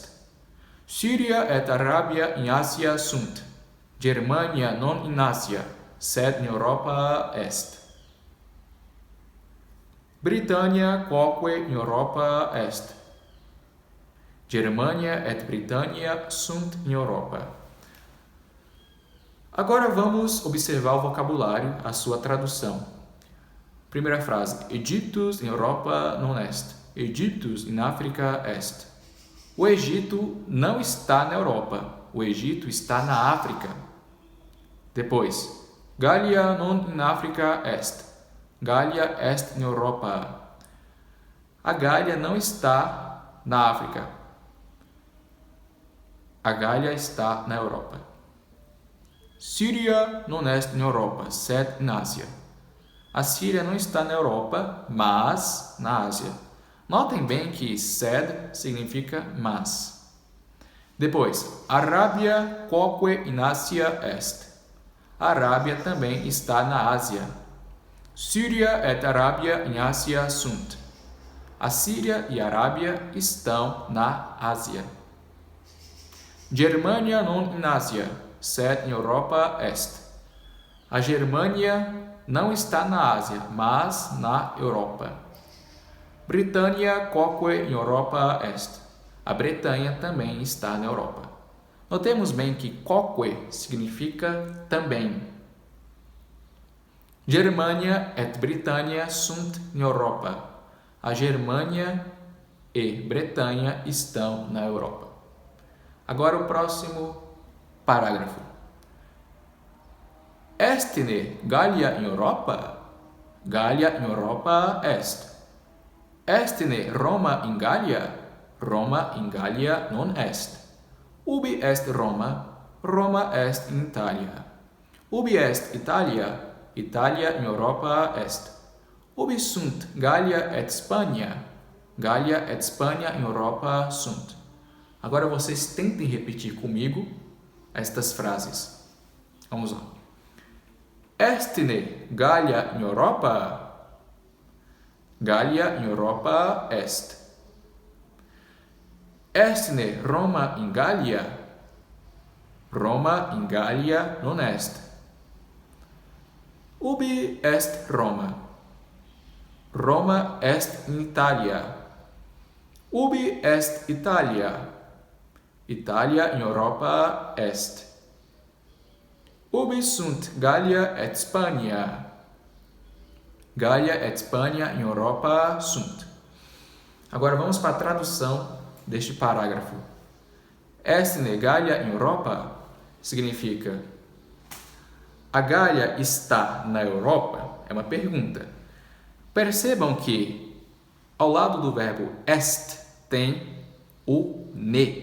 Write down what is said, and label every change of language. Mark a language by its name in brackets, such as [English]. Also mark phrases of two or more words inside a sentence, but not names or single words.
[Latin] Syria et Arabia in Asia sunt. Germania non in Asia, sed in Europa est. Britannia quoque in Europa est. Germania et Britannia sunt in Europa. [Portuguese] Agora vamos observar o vocabulário, a sua tradução. Primeira frase. [Latin] Egyptus in Europa non est. Egyptus in Africa est. [Portuguese] O Egito não está na Europa. O Egito está na África. Depois. [Latin] Gallia non in Africa est. Gallia est in Europa. [Portuguese] A Gália não está na África. A Gália está na Europa. [Latin] Syria non est in Europa, sed in Asia. [Portuguese] A Síria não está na Europa, mas na Ásia. Notem bem que sed significa mas. [Latin] Depois, Arábia quoque in Asia est. [Portuguese] A Arábia também está na Ásia. [Latin] Síria et Arábia in Asia sunt. [Portuguese] A Síria e a Arábia estão na Ásia. [Latin] Germania non in Asia, sed in Europa est. [Portuguese] A Germânia não está na Ásia, mas na Europa. [Latin] Britannia quoque in Europa est. [Portuguese] A Bretanha também está na Europa. Notemos bem que quoque significa também. [Latin] Germania et Britannia sunt in Europa. [Portuguese] A Germânia e Bretanha estão na Europa. Agora o próximo parágrafo. [Latin] Estne Gallia in Europa? Gallia in Europa est. Estne Roma in Gallia? Roma in Gallia non est. Ubi est Roma? Roma est in Italia. Ubi est Italia? Italia in Europa est. Ubi sunt Gallia et Spagna? Gallia et Spagna in Europa sunt. [Portuguese] Agora vocês tentem repetir comigo estas frases. Vamos lá. [Latin] Estne Gallia in Europa? Gallia in Europa est. Estne Roma in Gallia? Roma in Gallia non est. Ubi est Roma? Roma est in Italia. Ubi est Italia? Italia in Europa est. Ubi sunt Gallia et Spagna? Gallia et Spagna in Europa sunt. [Portuguese] Agora vamos para a tradução deste parágrafo. [Latin] Estne Gallia in Europa [Portuguese] significa: a Gália está na Europa? É uma pergunta. Percebam que ao lado do verbo est tem o ne.